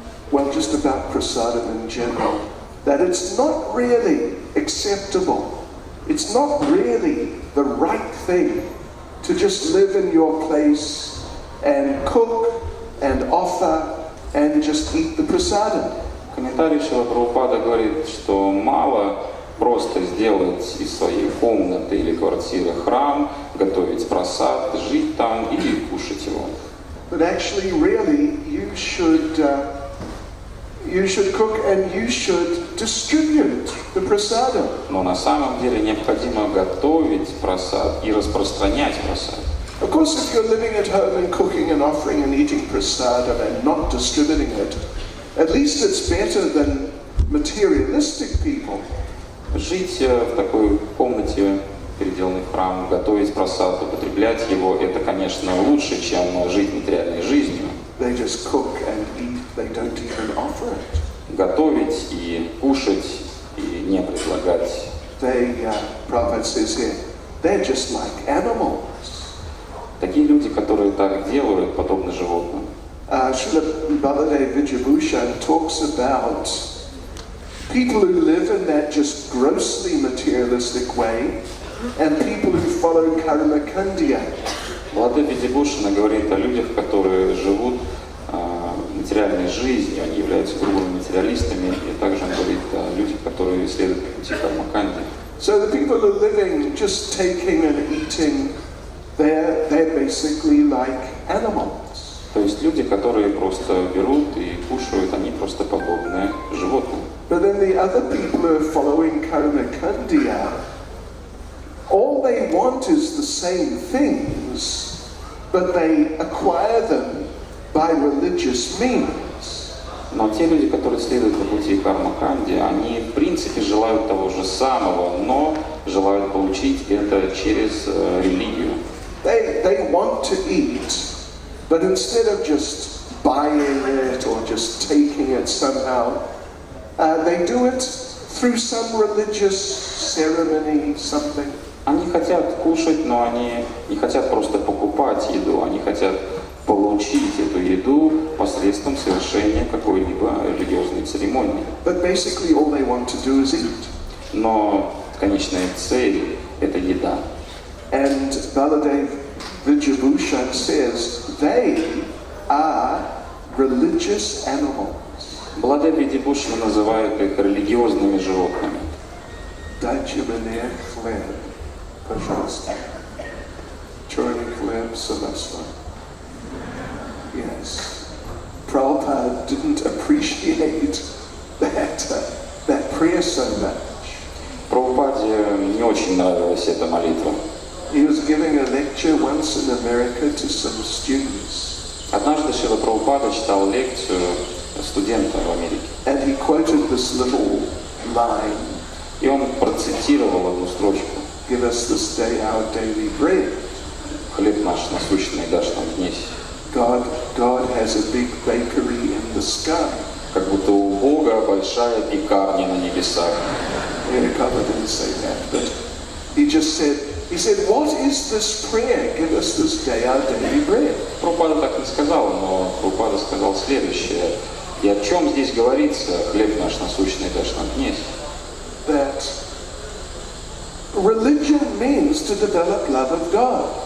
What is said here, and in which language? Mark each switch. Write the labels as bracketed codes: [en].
[en] Well, just about prasada in general, that it's not really acceptable. It's not really the right thing to just live in your place and cook and offer and just eat the prasada. [ru] Комментарий Шрила Прабхупада говорит, что мало просто сделать из своей комнаты или квартиры храм, готовить прасад, жить там и кушать его. [en] But actually, really, you should cook and you should distribute the prasada. [ru] Но на самом деле необходимо готовить прасад и распространять прасад. [en] Of course, if you're living at home and cooking and offering and eating prasadam and not distributing it, at least it's better than materialistic people. [ru] Жить в такой комнате, переделанной в храм, готовить прасад, употреблять его, это, конечно, лучше, чем жить материальной жизнью. [en] They just cook and eat, they don't even offer it. [ru] Готовить и кушать, и не предлагать. [en] They, Prabhupada says here, they're just like animals. [ru] Такие люди, которые так делают, подобны животным. [en] Srila Baladev Vijayabhushan talks about people who live in that just grossly materialistic way and people who follow karma kandya. [ru] Бхакти Видибушана говорит о людях, которые живут материальной жизнью, они являются грубыми материалистами, и также он говорит о людях, которые следуют пути карма-канди. [en] So the people who are living just taking and eating, they're basically like animals. [ru] То есть люди, которые просто берут и кушают, они просто подобны животным. [en] But then the other people who are following karma kandya, all they want is the same things, but they acquire them by religious means. [ru] Но те люди, которые следуют по пути карма-канди, они в принципе желают того же самого, но желают получить это через религию. [en] They want to eat, but instead of just buying it or just taking it somehow, they do it through some religious ceremony, something. [ru] Они хотят кушать, но они не хотят просто покупать еду, они хотят получить эту еду посредством совершения какой-либо религиозной церемонии. [en] But basically all they want to do is eat. [ru] Но конечная цель – это еда. [en] And Baladev Vijayabhushan says they are religious animals. [ru] Бхакти Видибушана называют их религиозными животными. Дайте мне хлеб, пожалуйста. Черный хлеб с маслом. Yes. [en] Prabhupada didn't appreciate that prayer so much. [ru] Прабхупаде не очень нравилась эта молитва. [en] He was giving a lecture once in America to some students. [ru] Однажды Шрила Прабхупада читал лекцию студентам в Америке. [en] And he quoted this little line. [ru] И он процитировал одну строчку. [en] Give us this day our daily bread. [ru] Хлеб наш насущный дашь нам днесь. [en] God has a big bakery in the sky. [ru] Как будто у Бога большая пекарня на небесах. [en] Prabhupada didn't say that, but he said, what is this prayer? Give us this day our daily bread. [ru] Прабхупада так не сказал, но Прабхупада сказал следующее. И о чем здесь говорится? Хлеб наш насущный дашь нам днесь. [en] That religion means to develop love of God.